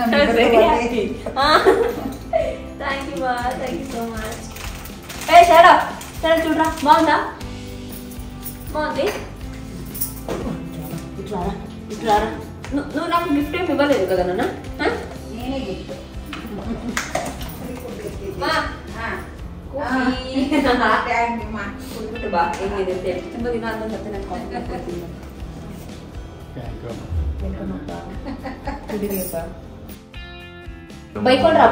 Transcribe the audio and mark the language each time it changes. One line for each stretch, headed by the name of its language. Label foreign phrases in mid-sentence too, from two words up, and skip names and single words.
English: thank you ba, thank you so much.
Telugu: ఏ సరే సరే చూడరా, బాగుందా? బాగుంది. ఇట్లారా ఇట్లారా. నువ్వు నాకు గిఫ్ట్ ఏమి ఇవ్వలేదు కదా నాన్న? నేనే గిఫ్ట్.
Kannada: ತುಂಬ ದಿನ ಆದ್ಮೇಲೆ ಮತ್ತೆ ನಾನು ಕಾಫಿ ಮಾಡ್ಕೊಳ್ತೀನಿ. ಬೈಕೊಂಡ್ರಪ್ಪ?